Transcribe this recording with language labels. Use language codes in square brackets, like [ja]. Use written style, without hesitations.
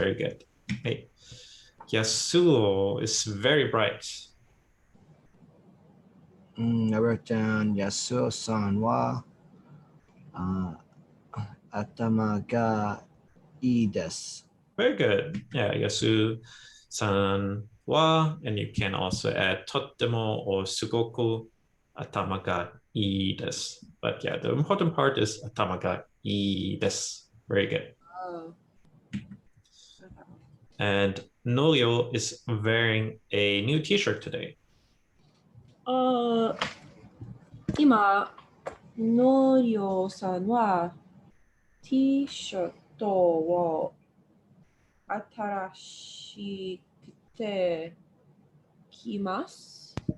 [en] Very good. はい。Yasuo is very bright. [ja] やばちゃん、安尾さんは頭がいいです。 [en] Very good. Yeah, [ja] Yasu-san wa, [en] and you can also add とっても or [ja] すごく頭がいいです。 [en] But yeah, the important part is [ja] 頭がいいです。 [en] Very good. Oh. And Norio is wearing a new t-shirt today. [ja] 今、のりょうさんは T シャツを新しくてきます。